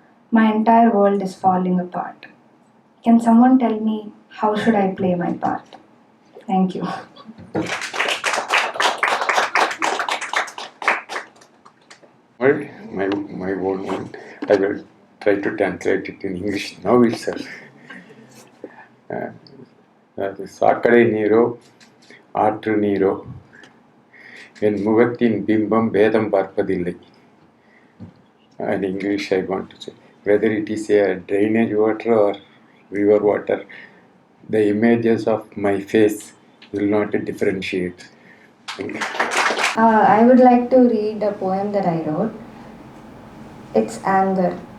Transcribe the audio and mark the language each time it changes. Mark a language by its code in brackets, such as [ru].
[en] My entire world is falling apart. Can someone tell me how should I play my part? Thank you. My old one. I will try to translate it in English now itself. [ta] அது சாக்கடை நீரோ ஆற்று நீரோ என் முகத்தின் பிம்பம் வேதம் பார்ப்பதில்லை. [en] In English I want to say, whether it is a drainage water or river water, the images of my face will not differentiate. I would like to read a poem that I wrote. It's Anger.